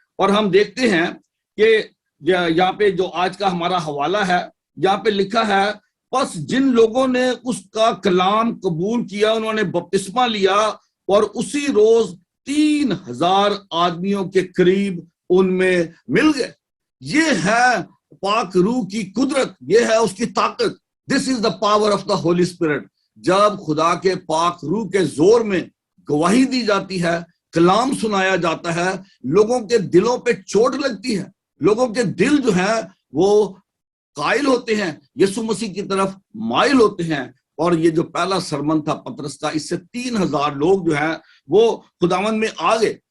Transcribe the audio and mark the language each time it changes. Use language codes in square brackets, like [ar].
[ur] اور ہم دیکھتے ہیں کہ یہاں پہ جو آج کا ہمارا حوالہ ہے یہاں پہ لکھا ہے پس جن لوگوں نے اس کا کلام قبول کیا انہوں نے بپتسمہ لیا اور اسی روز 3000 آدمیوں کے قریب ان میں مل گئے. یہ ہے پاک روح کی قدرت، یہ ہے اس کی طاقت. [en] This is the power of the Holy Spirit. [ur] جب خدا کے پاک روح کے زور میں گواہی دی جاتی ہے، کلام سنایا جاتا ہے، لوگوں کے دلوں پہ چوٹ لگتی ہے، لوگوں کے دل جو ہے وہ قائل ہوتے ہیں، یسوع مسیح کی طرف مائل ہوتے ہیں. اور یہ جو پہلا سرمن تھا پترس کا، اس سے 3000 لوگ جو ہیں وہ خداوند میں آ گئے.